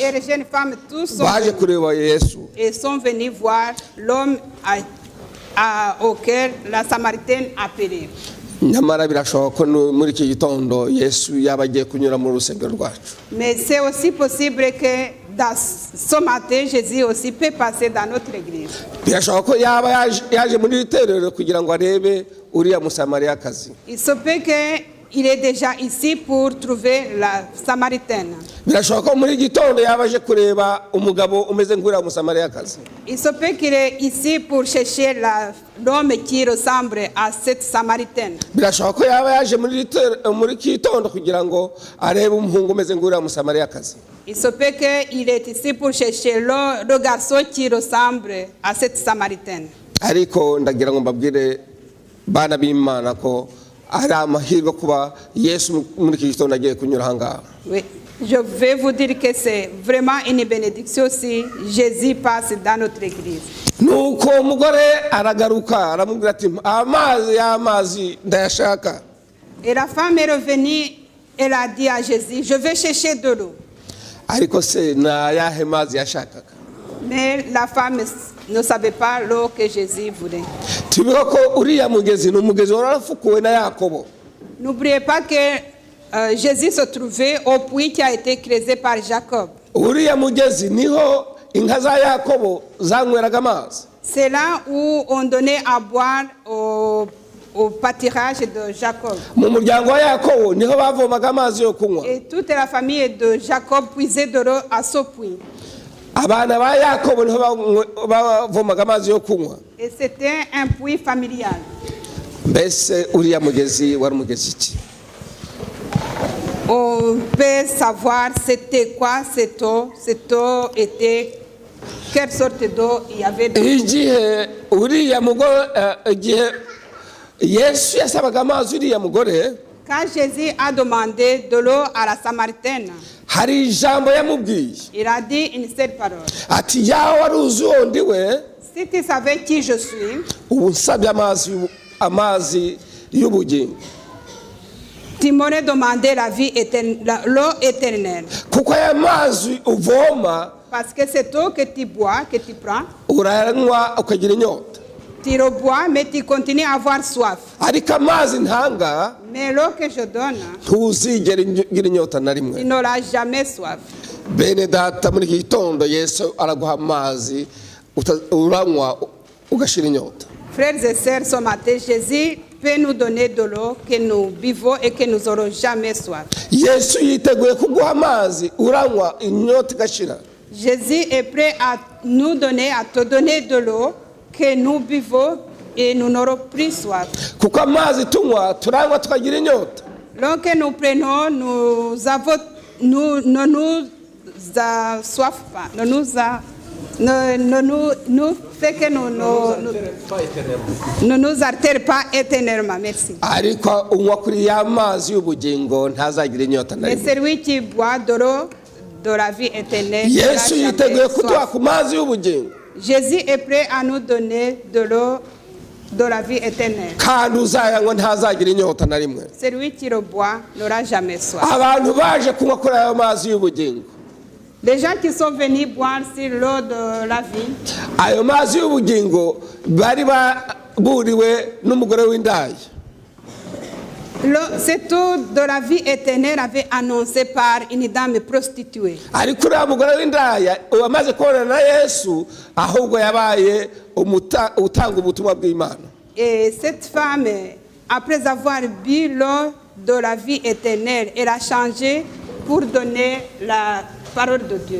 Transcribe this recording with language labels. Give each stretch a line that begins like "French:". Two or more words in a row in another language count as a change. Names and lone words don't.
French: Et les jeunes femmes, tous sont
Kinyarwanda: baje
French: venus.
Kinyarwanda: kureba Yesu.
French: Et sont venus voir l'homme auquel la Samaritaine appelait.
Kinyarwanda: nyamara birashoboka ko muri iki gitondo Yesu yaba agiye kunyura mu rusengero rwacu.
French: Mais c'est aussi possible que dans ce matin, Jésus aussi peut passer dans notre église.
Kinyarwanda: birashoboka ko yaba yaje muri iterero kugira ngo arebe uriya Musamariyakazi.
French: Il se peut qu'il est déjà ici pour trouver la Samaritaine.
Kinyarwanda: birashoboka ko muri gitondo yaba aje kureba umugabo umeze nk'uriya Musamariyakazi.
French: Il se peut qu'il est ici pour chercher l'homme qui ressemble à cette Samaritaine.
Kinyarwanda: birashoboka ko yaba yaje muri gitondo kugira ngo arebe umuhungu umeze nk'uriya Musamariyakazi.
French: Il se peut qu'il est ici pour chercher le garçon qui ressemble à cette Samaritaine.
Kinyarwanda: ariko ndagira ngo mbabwire bana b'Imana ko ari amahirwe kuba Yesu muri iki gitondo agiye kunyura aha ngaha.
French: Oui. Je vais vous dire que c'est vraiment une bénédiction si Jésus passe dans notre église.
Kinyarwanda: nuko umugore aragaruka aramubwira ati amazi ndayashaka.
French: Et la femme est revenue, elle a dit à Jésus, je vais chercher de l'eau.
Kinyarwanda: ariko se na yahe mazi yashakaga?
French: Mais la femme ne savait pas l'eau que Jésus voulait.
Kinyarwanda: tubiho ko uriya mugezi ni umugezi warafukuwe na Yakobo.
French: N'oubliez pas que Jésus se trouvait au puits qui a été creusé par Jacob.
Kinyarwanda: uriya mugezi niho inka za Yakobo zanyweraga amazi.
French: C'est là où on donnait à boire au pâturage de Jacob.
Kinyarwanda: mu muryango wa Yakobo niho bavomaga amazi yo kunywa.
French: Et toute la famille de Jacob puisait de l'eau à ce puits.
Kinyarwanda: abana ba Yakobo niho bavomaga amazi yo kunywa.
French: Et c'était un puits familial.
Kinyarwanda: mbese uriya mugezi wari umugezi ki?
French: On peut savoir c'était quoi cette eau. Cette eau était quelle sorte d'eau il y avait dedans.
Kinyarwanda: igihe uriya mugore igihe Yesu yasabaga amazi uriya mugore,
French: Quand Jésus a demandé de l'eau à la Samaritaine,
Kinyarwanda: hari ijambo yamubwiye
French: il a dit une seule parole.
Kinyarwanda: ati yawe wari uzi uwo ndi we,
French: Si tu savais qui je suis,
Kinyarwanda: ubu nsabye amazi y'ubugingo,
French: tu m'aurais demandé l'eau éternelle.
Kinyarwanda: kuko aya mazi uvoma
French: Parce que cette eau que tu bois, que tu prends,
Kinyarwanda: urayanywa ukagira inyota,
French: tu rebois, mais tu continues à avoir soif.
Kinyarwanda: ariko amazi ntanga
French: Mais l'eau que je donne,
Kinyarwanda: ntuzigera ugira inyota na
French: tu
Kinyarwanda: rimwe.
French: n'auras jamais soif.
Kinyarwanda: bene data, muri iki gitondo Yesu araguha amazi uranywa ugashira inyota.
French: Frères et sœurs, ce matin, Jésus peut nous donner de l'eau que nous buvons et que nous n'aurons jamais soif.
Kinyarwanda: Yesu yiteguye kuguha amazi uranywa inyota igashira.
French: Jésus est prêt à nous donner, à te donner de l'eau que nous buvons et nous n'aurons plus soif.
Kinyarwanda: kuko amazi tunywa turanywa tukagira inyota.
French: L'eau que nous prenons, ne nous soif pas, nous fait que ne nous altère pas éternellement. Merci.
Kinyarwanda: ariko unywa kuri ya mazi y'ubugingo ntazagira inyota na
French: Mais
Kinyarwanda: rimwe.
French: celui qui boit de l'eau de la vie éternelle, n'aura
Kinyarwanda: Yesu
French: jamais
Kinyarwanda: yiteguye kuduha
French: soif.
Kinyarwanda: ku mazi y'ubugingo,
French: Jésus est prêt à nous donner de l'eau de la vie éternelle.
Kinyarwanda: kandi uzayanywa ntazagira inyota na rimwe.
French: Celui qui le boit n'aura jamais soif.
Kinyarwanda: abantu baje kunywa kuri ayo mazi y'ubugingo,
French: Les gens qui sont venus boire sur l'eau de la vie,
Kinyarwanda: ayo mazi y'ubugingo bari baburiwe n'umugore w'indaya.
French: cette eau de la vie éternelle avait annoncé par une dame prostituée.
Kinyarwanda: ariko uriya mugore w'indaya wamaze kubonana na Yesu ahubwo yabaye utanga ubutumwa bw'Imana.
French: Et cette femme, après avoir bu l'eau de la vie éternelle, elle a changé pour donner la parole de Dieu.